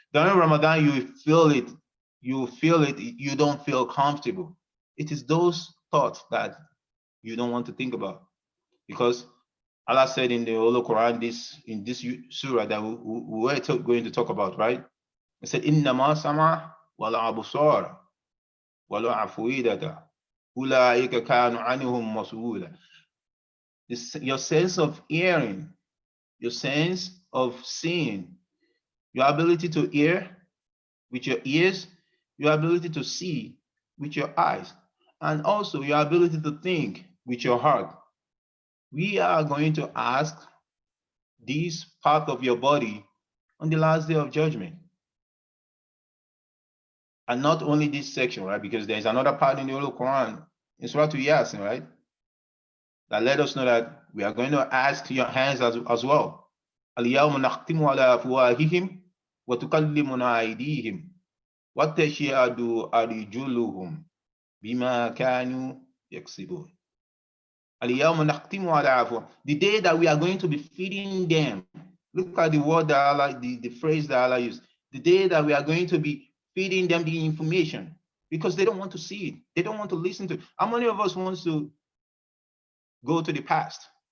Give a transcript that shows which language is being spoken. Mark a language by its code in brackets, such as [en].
[en] During Ramadan, you feel it, you don't feel comfortable. It is those thoughts that you don't want to think about. Because Allah said in the Holy Quran, in this surah that we're going to talk about, right? It said, [ar] إِنَّمَا سَمَعَ وَالْأَبْصَارَ وَالْأَفْئِدَةَ أُولَٰئِكَ كَانُوا عَنْهُمْ مَسْئُولًا. [en] Your sense of hearing, your sense of seeing, your ability to hear with your ears, your ability to see with your eyes, and also your ability to think with your heart. We are going to ask this part of your body on the last day of judgment. And not only this section, right? Because there's another part in the Holy Quran, in Surah Yasin, right? That let us know that we are going to ask your hands as well. [ar] اليوم نختم على أفواههم وتكلمنا أيديهم وتشهد أرجلهم بما كانوا يكسبون. اليوم نختم على أفواههم. [en] The day that we are going to be feeding them. Look at the word that Allah, the phrase that Allah used. The day that we are going to be feeding them the information, because they don't want to see it. They don't want to listen to it. How many of us wants to go to the past?